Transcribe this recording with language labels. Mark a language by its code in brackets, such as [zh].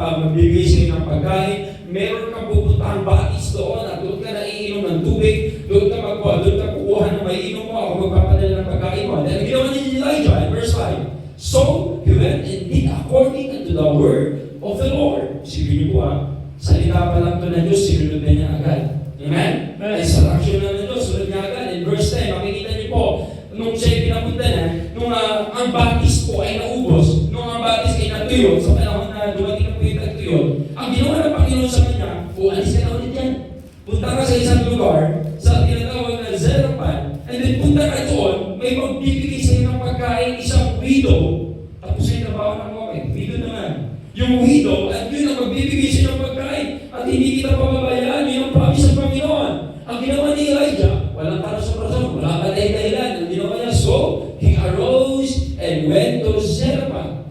[tl] magbibigay sa'yo ng pagkain, meron kang pupuntahan batis doon at doon ka naiinom ng tubig, doon ka kukuha ng maiinom mo, ako magpapadala ng pagkain mo. Then ginawa ni Elijah in verse 5. [en] So, he went and did according unto the word of the Lord. [tl] Sige niyo po salita pa lang ito ng Diyos, sinunod na niya agad. Amen? Instruction na ng Diyos, sunod niya agad. In verse 10, makikita niyo po, nung siya'y pinapunta na, nung ang batis po ay naubos, nung ang batis ay natuyo, sa panahon na dumating na po yung tagtuyo, ang ginawa ng Panginoon sa kanya, alis ka na ulit yan. Punta ka sa isang lugar, sa tinatawag na Zarephath, and then punta ka doon, may magbibigay sa'yo ng pagkain, isang widow. Tapos ay trabaho ng okay, widow naman. Yung widow, at yun ang magbibigay sa'yo ng pagkain, at hindi kita pababayaan, yun ang promise ng Panginoon. Ang ginawa ni Elijah, walang karason-karason, wala ka dahilan. Ang ginawa niya, [en] so, he arose and went to Zarephath.